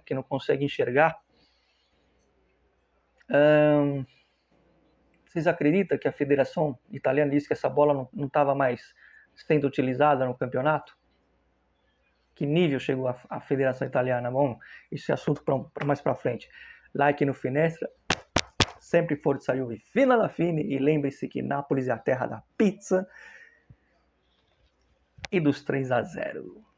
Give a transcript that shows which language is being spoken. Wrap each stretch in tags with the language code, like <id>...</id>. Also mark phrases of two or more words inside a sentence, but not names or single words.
<pt>Que não consegue enxergar. Vocês acreditam que a Federação Italiana disse que essa bola não estava mais sendo utilizada no campeonato? Que nível chegou a Federação Italiana? Bom, isso é assunto para mais para frente. Like no Finestra, sempre</pt> <it>Forza Juve,</it> <pt>fina da fine, e lembre-se que Nápoles é a terra da pizza e dos 3-0.</pt>